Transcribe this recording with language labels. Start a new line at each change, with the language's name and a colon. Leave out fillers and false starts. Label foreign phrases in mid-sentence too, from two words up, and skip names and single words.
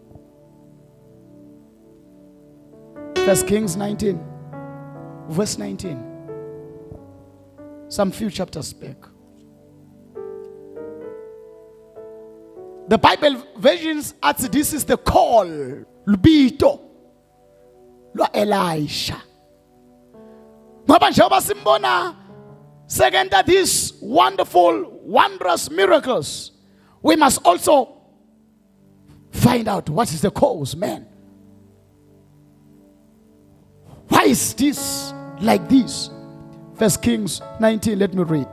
English: 1 Kings 19, verse 19. Some few chapters back. The Bible versions add this is the call,
Swati: lubito, lo Elisha. Ngoba njengoba simbona
English: second these wonderful, wondrous miracles, we must also find out what is the cause, man. Why is this like this? 1 Kings 19, let me read.